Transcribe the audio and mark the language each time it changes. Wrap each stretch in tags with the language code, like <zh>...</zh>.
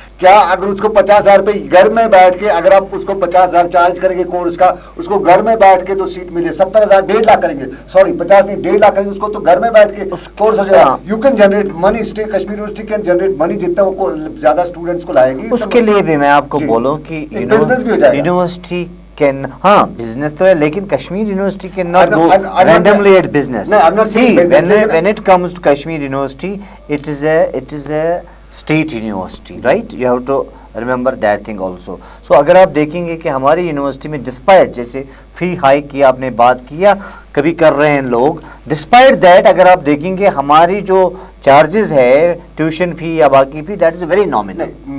<ur>کیا اگر اس کو 50,000 روپے گھر میں بیٹھ کے, اگر آپ اس کو 50,000 چارج کریں گے کورس کا, اس کو گھر میں بیٹھ کے تو سیٹ ملے 70,000, 1.5 لاکھ کریں گے, سوری 50 نہیں 1.5 لاکھ کریں گے اس کو, تو گھر میں بیٹھ کے کورس ہو جائے گا.</ur> <en>you can generate money, state Kashmir university can generate money,</en> <ur>جتنا وہ زیادہ اسٹوڈنٹس کو لائے گی. اس کے لیے بھی میں آپ کو بولوں کہ یونیورسٹی can, ہاں بزنس تو ہے, لیکن Kashmir university</ur> <en>can not go randomly at business. See, when it comes to Kashmir University, it is a state university, right? You have to remember that thing also.</en> <ur>So اگر آپ دیکھیں گے کہ ہماری یونیورسٹی میں ڈسپائٹ جیسے فی ہائیک کی آپ نے بات کیا, کبھی کر رہے ہیں لوگ,</ur> <en>despite that</en> <ur>اگر آپ دیکھیں گے ہماری جو چارجز ہے ٹیوشن فی یا باقی فی,</ur> <en>That is very nominal.</en>